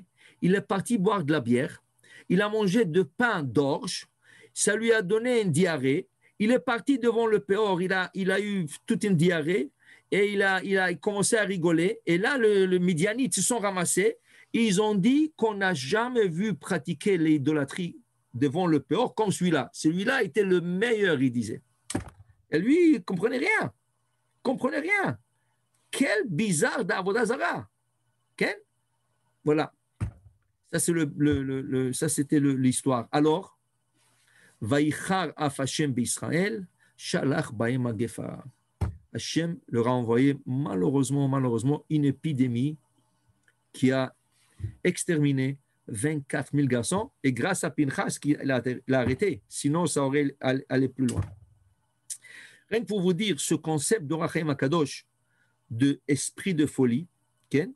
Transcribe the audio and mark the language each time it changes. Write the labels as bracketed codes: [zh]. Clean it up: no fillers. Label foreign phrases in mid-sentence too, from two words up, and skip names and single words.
[fr] Il est parti boire de la bière, il a mangé de pain d'orge, ça lui a donné une diarrhée, il est parti devant le Péor, il a eu toute une diarrhée, et il a commencé à rigoler, et là, le Midianites se sont ramassés, et ils ont dit qu'on n'a jamais vu pratiquer l'idolâtrie devant le Péor comme celui-là. Celui-là était le meilleur, il disait. Et lui, il ne comprenait rien. Comprenait rien. Quel bizarre d'Avodazara. Quel? Voilà. Ça, ça c'était l'histoire. Alors, [he] ויחר אף השם בישראל שלח בהם המגפה. [fr] Hashem leur a envoyé malheureusement une épidémie qui a exterminé 24 000 garçons, et grâce à Pinchas qui l'a arrêté. Sinon, ça aurait allé plus loin. Rien que pour vous dire, ce concept d'Or HaChaim HaKadosh, de esprit de folie, okay?